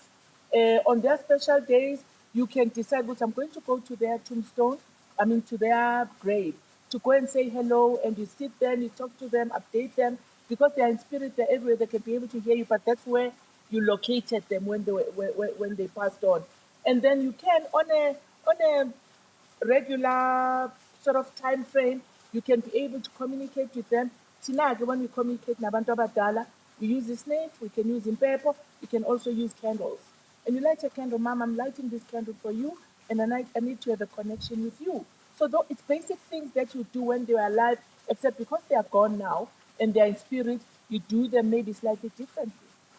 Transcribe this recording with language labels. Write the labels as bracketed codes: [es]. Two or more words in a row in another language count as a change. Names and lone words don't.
[en] On their special days, you can decide, which I'm going to go to their tombstone, to their grave, to go and say hello, and you sit there and you talk to them, update them, because they are in spirit, they're everywhere, they can be able to hear you, but that's where you located them when when they passed on. And then you can, on a regular sort of time frame, you can be able to communicate with them. [xh] Thina-ke, [en] when we communicate [xh] nabantu abadala, [en] we use this name, we can use impepho, we can also use candles. And you light a candle, mom, I'm lighting this candle for you, and I need to have a connection with you. So though it's basic things that you do when they are alive, except because they are gone now and they are in spirit, you do them maybe slightly differently.